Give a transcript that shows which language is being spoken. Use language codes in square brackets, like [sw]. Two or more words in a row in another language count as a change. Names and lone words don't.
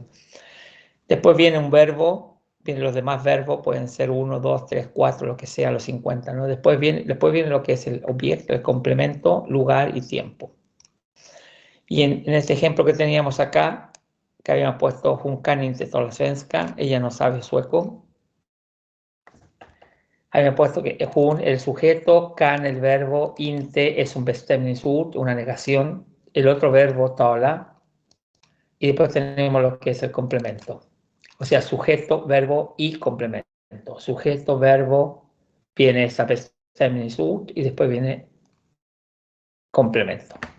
[es] Después viene un verbo, vienen los demás verbos, pueden ser 1, 2, 3, 4, lo que sea, los 50, ¿no? Después viene lo que es el objeto, el complemento, lugar y tiempo. Y en este ejemplo que teníamos acá, que habíamos puesto [sv] Hon kan inte tala svenska, [es] ella no sabe sueco. Habíamos puesto que Hon, el sujeto, kan, el verbo, inte es un bestämningsord, una negación, el otro verbo tala, y después tenemos lo que es el complemento. O sea, sujeto, verbo y complemento. Sujeto, verbo, viene esa bestämningsord y después viene complemento.